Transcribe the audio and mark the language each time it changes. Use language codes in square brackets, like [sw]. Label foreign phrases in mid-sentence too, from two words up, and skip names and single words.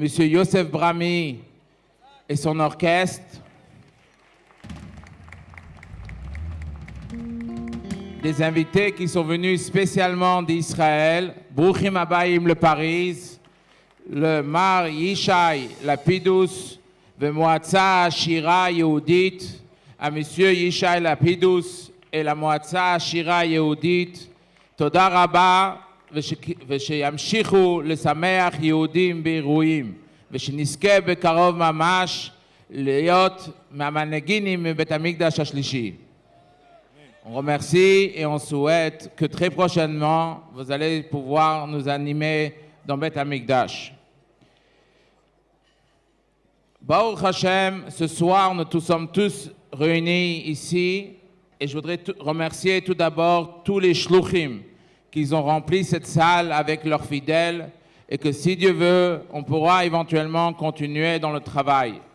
[fr] Yosef Brami et son orchestre, des invités qui sont venus spécialement d'Israël, [he] ברוכים הבאים לפריז, למר ישי לפידוס, למועצת שירה יהודית, à M. Yishai Lapidus [fr] et la [he] Moatza Shira Yehudit, תודה רבה, ושימשיכו לשמח יהודים באירועים, ושנזכה בקרוב ממש להיות מהמנהיגים מבית המקדש השלישי. [fr] On remercie et on souhaite que très prochainement, vous allez pouvoir nous animer dans [he] בית המקדש. ברוך השם, [fr] ce soir, nous sommes tous réunis ici et je voudrais remercier tout d'abord tous les shluchim qu'ils ont rempli cette salle avec leurs fidèles et que si Dieu veut, on pourra éventuellement continuer dans le travail.